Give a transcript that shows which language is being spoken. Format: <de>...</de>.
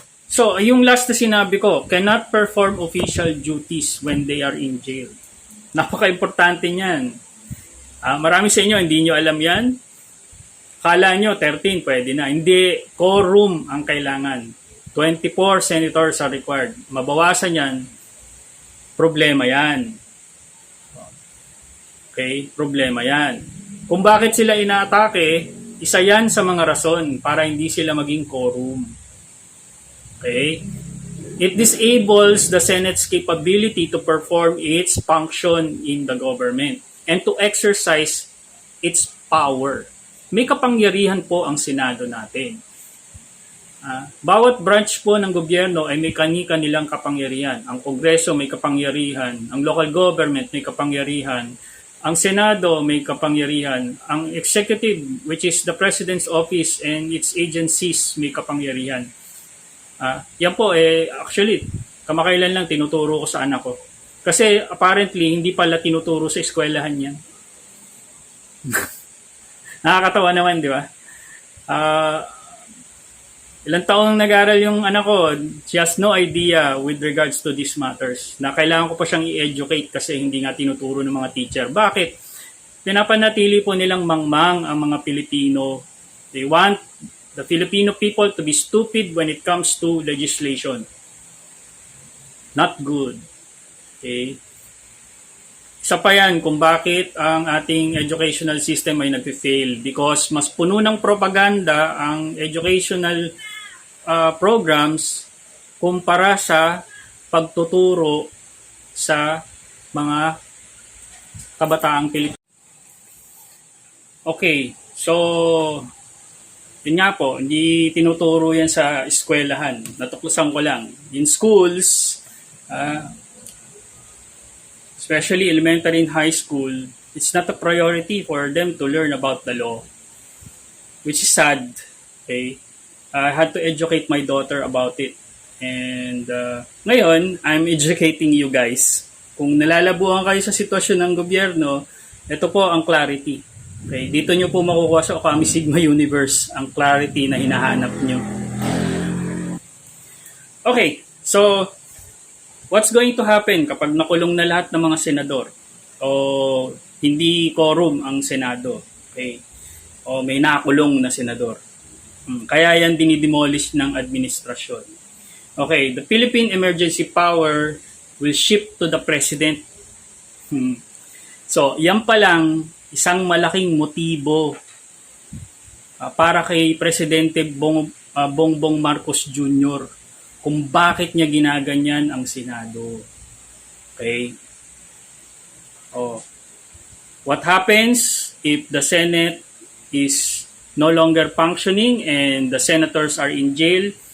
<en>So,</en> <tl>yung last na sinabi ko,</tl> <en>cannot perform official duties when they are in jail.</en> <tl>Napaka-importante niyan. Marami sa inyo, hindi nyo alam yan. Kala nyo, 13, pwede na. Hindi, quorum ang kailangan.</tl> <en>24 senators are required.</en> <tl>Mabawasan yan, problema yan. Okay? Problema yan. Kung bakit sila inaatake, Isa yan sa mga rason para hindi sila maging quorum. Okay?</tl> <en>It disables the Senate's capability to perform its function in the government and to exercise its power.</en> <tl>May kapangyarihan po ang Senado natin. Bawat branch po ng gobyerno ay may kani-kanilang kapangyarihan. Ang Kongreso may kapangyarihan, ang local government may kapangyarihan, ang Senado may kapangyarihan, ang executive,</tl> <en>which is the President's office and its agencies,</en> <tl>may kapangyarihan. Yan po, actually, kamakailan lang tinuturo ko sa anak ko. Kasi apparently, hindi pala tinuturo sa eskwelahan yan. Nakakatawa naman, di ba? Ilang taong nag-aral yung anak ko,</tl> <en>she has no idea with regards to these matters.</en> <tl>Na kailangan ko pa siyang i-educate kasi hindi nga tinuturo ng mga teacher. Bakit? Pinapanatili po nilang mangmang ang mga Pilipino.</tl> <en>They want the Filipino people to be stupid when it comes to legislation. Not good.</en> <tl>Okay? Isa pa yan kung bakit ang ating educational system ay nag-fail. Because mas puno ng propaganda ang educational programs kumpara sa pagtuturo sa mga kabataang Pilipino. Okay, so yun nga po, hindi tinuturo yan sa eskwelahan. Natuklasan ko lang.</tl> <en>In schools, especially elementary and high school, it's not a priority for them to learn about the law. Which is sad. Okay? I had to educate my daughter about it. And ngayon, I'm educating you guys.</en> <tl>Kung nalalabuhan kayo sa sitwasyon ng gobyerno, ito po ang clarity. Okay? Dito nyo po makukuha sa Okami Sigma Universe ang clarity na hinahanap nyo. Okay, so</tl> <en>what's going to happen</en> <tl>kapag nakulong na lahat ng mga senador? O hindi quorum ang Senado? Okay? O may nakulong na senador? Kaya yan dinidemolish ng administrasyon.</tl> <en>Okay, the Philippine emergency power will shift to the president.</en> <tl>So, yan pa lang isang malaking motibo para kay Presidente Bongbong Marcos Jr. kung bakit niya ginaganyan ang Senado. Okay?</tl> <en>What happens if the Senate is no longer functioning and the senators are in jail?</en>